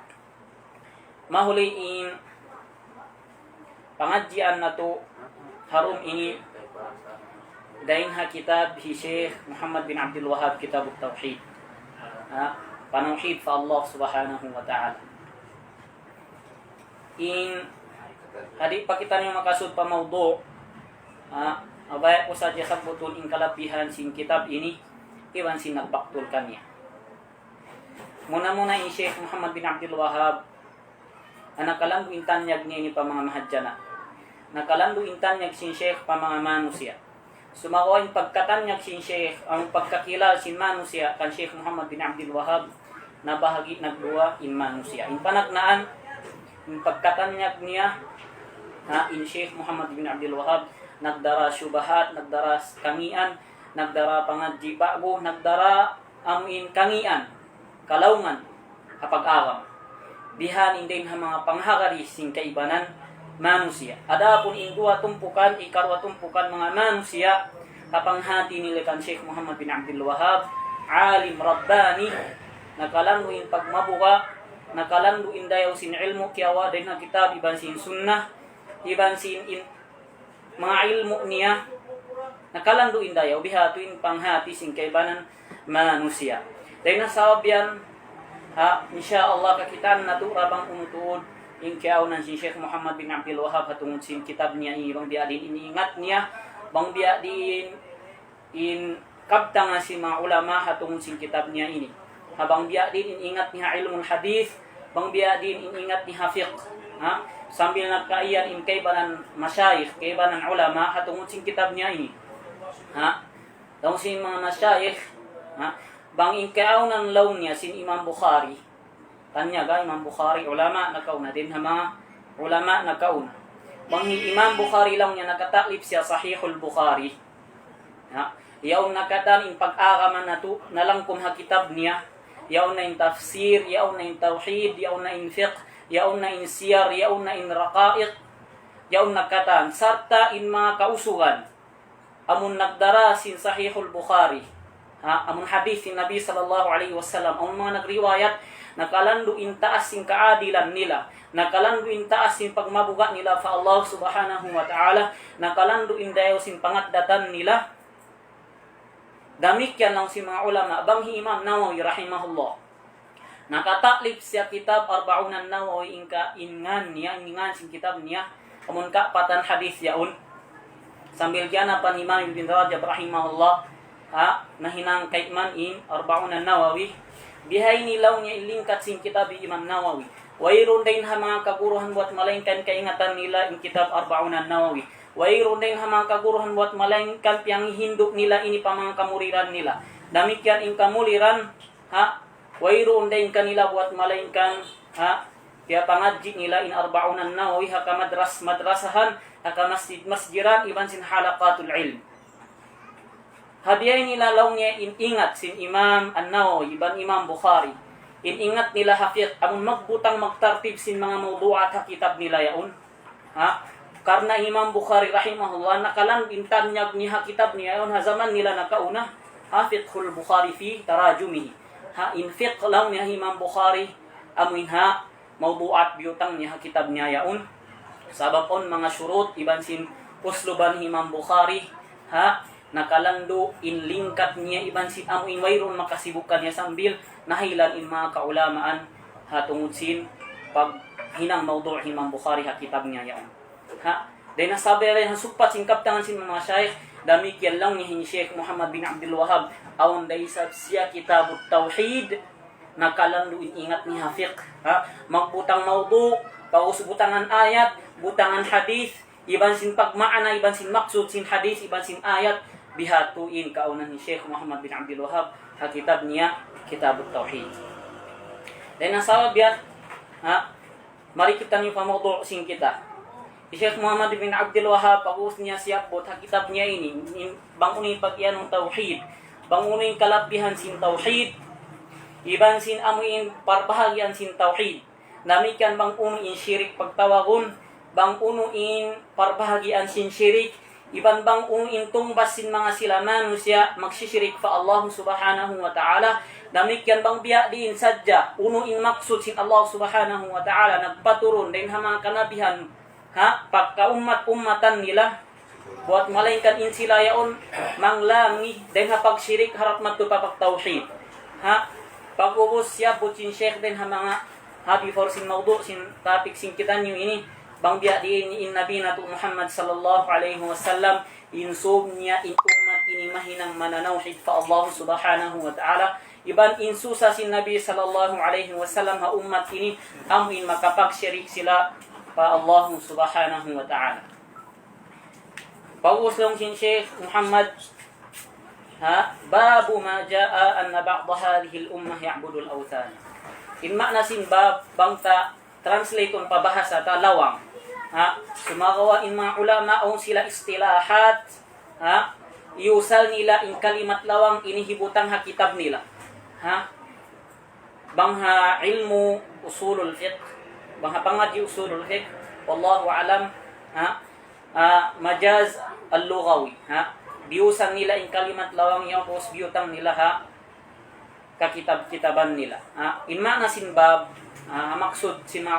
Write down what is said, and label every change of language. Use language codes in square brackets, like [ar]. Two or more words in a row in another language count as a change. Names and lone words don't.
[tsg] Mahuliin pangadjian natu harum ini dain ha kitab hi Syekh Muhammad bin Abdul Wahhab Kitab Tauhid. Ha, panauhid sa Allah [ar] سبحانه وتعالى. [tsg] In hadi pa kita niyo makasud pa mawdu' abaya ko sa sabuton in kalapihan sin kitab ini iwan sin nagbaktul kanya. Muna in Syekh Muhammad bin Abdul Wahhab nakalandu intanyag niya ini pa mga mahadjana. Nakalandu intanyag sin Syekh pa mga manusia. Sumawain pagkatanyag sin Syekh ang pagkakilala sin manusia kan Syekh Muhammad bin Abdul Wahhab na bahagi nagduwa in manusia. In panagnaan in pagkatanyag niya in Syekh Muhammad bin Abdul Wahhab nagdara syubahat, nagdara kangian, nagdara pangadji bago, nagdara amuin kangian, kalaungan, kapag-awam. Bihan indin ha mga panghagari sing kaibanan manusia. Adapun indua tumpukan, ikarwa tumpukan mga manusia, kapanghati nila kan Syekh Muhammad bin Abdul Wahhab, [ar] عالم رباني, [tsg] nakalanduin pagmabuka, nakalanduin dayaw sin ilmu, kiawa din na kitab, iban sin sunnah, iban sin mga ilmu niya nakalanduin dayaw bihatuin panghati sing kaibanan manusia. Dahil nasabyan insyaallah kakitaan natu rabang umutuod in kiaunan si Syekh Muhammad bin Abdul Wahhab hatungod sin kitab niya bang biya din iniingat niya bang biya din in kabta nga si mga ulama hatungod sin kitab niya ini. Habang biya din iniingat niya [ar] علم الحديث, [tsg] bang biya din iniingat niya fiqh. Sambil nagkaiyan in kaibanan masyayikh, kaibanan ulama hatungod sin kitab niya ini. Daw sin mga masyayikh, bang in kaunan law niya sin Imam Bukhari. Kanya ga Imam Bukhari ulama nakauna din ha mga ulama nakauna. Bang Imam Bukhari lang niya nakataklip siya Sahihul Bukhari. Yaw nakatan in pag-agaman natu nalangkum ha kitab niya. Yaw na in tafsir, yaw na in tauhid, yaw na in fiqh, yaon na in siyar, yaon na in raqaiq, yaon na katan, sarta in mga kausugan, amun nagdara sin Sahihul Bukhari, amun hadith sin Nabi [ar] صلى الله عليه وسلم, [tsg] amun mga nagriwayat, nakalandu in taas sin kaadilan nila, nakalandu in taas sin pagmabuga nila fa Allah [ar] سبحانه وتعالى, [tsg] nakalandu in dayaw sin pangatdatan nila. Damikyan lang si mga ulama, banghi Imam Nawawi rahimahullah. Nakataklip siya kitab Arba'unan Nawawi ingan sin kitab niya amun ka patan hadis yaun sambil jana pan Imam Ibn Rajab rahimahullah nahinang kaitman in Arba'unan Nawawi bihay nilaw niya ilingkat sin kitab Imam Nawawi wayron din ha mga kaguruhan buat malaingkan kaingatan nila in kitab Arba'unan Nawawi wayron din ha mga kaguruhan buat malaingkan piyang hinduk nila ini pa mga kamuliran nila damikyan in kamuliran wayroon din kanila buat malaingkan kaya pangadji nila in Arba'unan Nawawi haka madrasahan haka masjiran iban sin [ar] حلقة العلم. [tsg] Hadiyay nila law niya ingat sin Imam An-Nawawi iban Imam Bukhari ingat nila hafiq amun magbutang magtartib sin mga mawdu'at ha kitab nila yaun karna Imam Bukhari rahimahullah nakalan intanyag ni ha kitab niya yaun ha zaman nila nakauna [ar] فقه البخاري في تراجمه [tsg] in fiqh lang niya Imam Bukhari amuin mawdu'at biyutang niya kitab niya yaun sababon mga syurut iban sin usluban Imam Bukhari nakalandu in lingkat niya iban sin amuin wayron makasibukan niya sambil nahilan in mga kaulamaan tungod sin pag hinang mawdu' Imam Bukhari kitab niya yaun dahil nasabi rin supat sin kaptangan sin mga syekh damikyan lang ni Syekh Muhammad bin Abdul Wahhab awan day sa siya kitabut tauhid nakalanduin ingat ni hafiq magbutang mawdu pausubutangan ayat butangan hadith iban sin pagmaana iban sin maksud sin hadith iban sin ayat bihatuin kaunan ni Sheikh Muhammad bin Abdul Wahhab ha kitab niya Kitab Tauhid. Dan nasabab ya mari kita ni pamawdu' sing kita. Syekh Muhammad bin Abdul Wahhab pag-us niya siya po ha kitab niya ini bangunin pagyan ng tauhid, bangunin kalabihan sin tauhid, iban sin amuin parbahagian sin tauhid. Namikan bang unuin syirik pagtawagon, bang unuin parbahagian sin syirik, iban bang unuin tumbas sin mga sila manusia magsisyirik pa Allah [ar] سبحانه وتعالى. [tsg] Demikian bang biya diin sadya unuin maksud sin Allah [ar] سبحانه وتعالى [tsg] nagpaturun din ha mga kanabihan pagka ummatan nila buat malaikat in sila yaon manglangi din ha pagsyirik harap matupapag tauhid pag-ubos siya butin Sheikh din ha mga before sin mawdu sin topic sin kita nyo ini bang biya diin in Nabi na Muhammad [ar] صلى الله عليه وسلم [tsg] insub niya in ummat ini mahinang mananawhid fa Allah [ar] سبحانه وتعالى. [tsg] Iban insusa sin Nabi [ar] صلى الله عليه وسلم [tsg] ha ummat ini amuin makapag-syirik sila pa Allah [ar] سبحانه وتعالى. [tsg] Pag-uslong sin Sheikh Muhammad [ar] باب ما جاء أن بعض هذه الأمة يعبد الأوثان. [tsg] In makna sin bab bangta translate on pabahasa ta lawang sumagawa in mga ulama o sila istilahat iusal nila in kalimat lawang inihibutang ha kitab nila bangha ilmu [ar] أصول الفقه [tsg] bangha pangaji [ar] أصول الفقه والله أعلم المجاز اللغوي [tsg] biusan nila in kalimat lawang yung pos biutang nila kakitab-kitaban nila in makna sin bab maksud sin mga